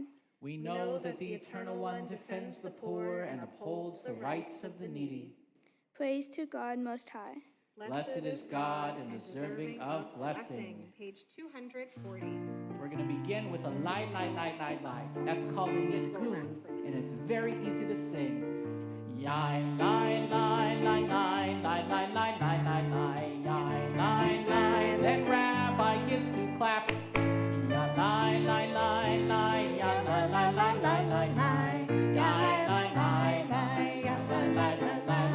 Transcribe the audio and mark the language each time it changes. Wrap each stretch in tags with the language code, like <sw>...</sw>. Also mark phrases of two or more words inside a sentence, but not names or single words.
<en>We know that the Eternal One defends the poor and upholds the rights of the needy. Praise to God Most High. Blessed is God and deserving of blessing. Page 240. We're going to begin with a lie. That's called a nitgun, and it's very easy to sing. Yai, lie, lie, lie, lie, lie, lie, lie, lie, lie, lie, yai, lie, lie. Then Rabbi gives two claps. Yai, lie, lie, lie, lie, yai, lie, lie, lie, lie, lie, lie, yai, lie, lie, lie, yai, lie, lie, lie, lie.</en>